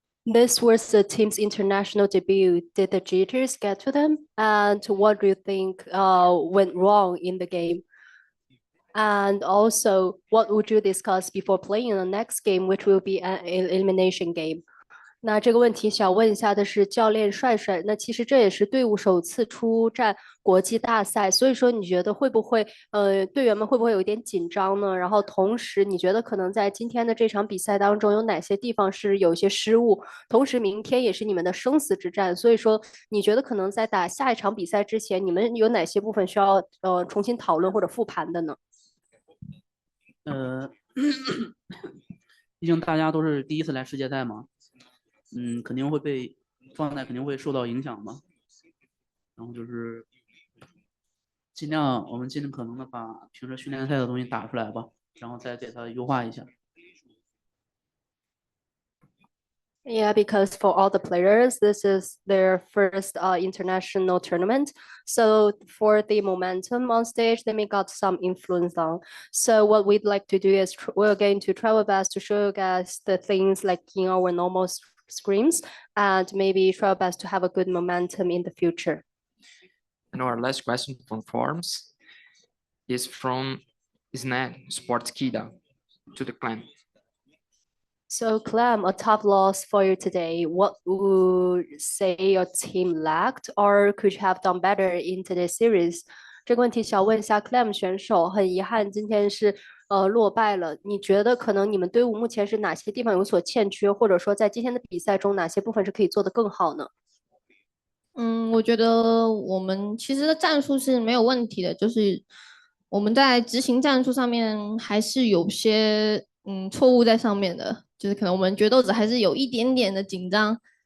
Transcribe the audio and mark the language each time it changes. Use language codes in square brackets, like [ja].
[en] This was the team's international debut. Did the jitters get to them? And what do you think went wrong in the game? And also, what would you discuss before playing the next game, which will be an elimination game? [zh] 那这个问题想问一下的是教练帅帅，那其实这也是队伍首次出战国际大赛，所以说你觉得会不会队员们会不会有一点紧张呢？然后同时你觉得可能在今天的这场比赛当中有哪些地方是有一些失误？同时明天也是你们的生死之战，所以说你觉得可能在打下一场比赛之前，你们有哪些部分需要重新讨论或者复盘的呢？毕竟大家都是第一次来世界赛嘛。肯定会被状态肯定会受到影响吧，然后就是我们尽可能的把平时训练赛的东西打出来吧，然后再给它优化一下。 [en] Yeah, because for all the players, this is their first international tournament. So for the momentum on stage, they may got some influence on. So what we'd like to do is we're going to try our best to show you guys the things like in our normal screens and maybe try our best to have a good momentum in the future. And our last question from forums is from Snan Sports Kida to the clan. So Clem, a tough loss for you today. What would say your team lacked or could you have done better in today's series? [zh] 这个问题想问一下 Clem 选手，很遗憾今天是落败了。你觉得可能你们队伍目前是哪些地方有所欠缺，或者说在今天的比赛中哪些部分是可以做得更好呢？我觉得我们其实的战术是没有问题的，就是我们在执行战术上面还是有些错误在上面的，就是可能我们决斗者还是有一点点的紧张。